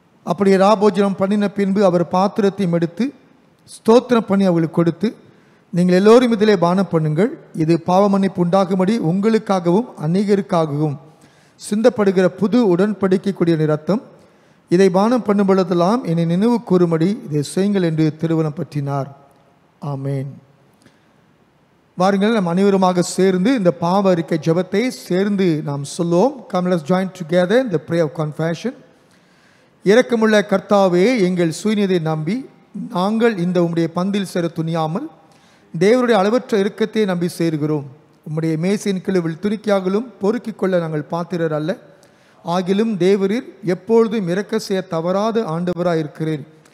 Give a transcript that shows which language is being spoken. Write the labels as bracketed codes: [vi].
[ta] அப்படியே ராபோஜனம் பண்ணின பின்பு அவர் பாத்திரத்தையும் எடுத்து ஸ்தோத்திரம் பண்ணி அவர்களுக்கு கொடுத்து, நீங்கள் எல்லோரும் இதிலே பானம் பண்ணுங்கள், இது பாவமன்னிப்பு உண்டாகும்படி உங்களுக்காகவும் அநேகருக்காகவும் சிந்தப்படுகிற புது உடன்படிக்கைக்குரிய ரத்தம், இதை பானம் பண்ணும் பொழுதெல்லாம் என்னை நினைவு கூறும்படி இதை செய்யுங்கள் என்று திருவனம் பற்றினார். ஆமேன். வாருங்கள், நாம் அனைவருமாக சேர்ந்து இந்த பாவ அறிக்கை ஜெபத்தை சேர்ந்து நாம் சொல்லுவோம். [en] Come, let's join together in the prayer of confession. [ta] இரக்கமுள்ள கர்த்தாவே, எங்கள் சுயநீதியை நம்பி நாங்கள் இந்த உம்முடைய பந்தில் சேர துணியாமல் தேவருடைய அளவற்ற இரக்கத்தை நம்பி சேர்கிறோம். உம்முடைய மேசையின் கிழவில் துணிக்காகலும் பொறுக்கிக் கொள்ள நாங்கள் பாத்திரர் அல்ல, ஆகிலும் தேவரீர் எப்பொழுதும் இரக்க செய்ய தவறாத ஆண்டவராக இருக்கிறீர்.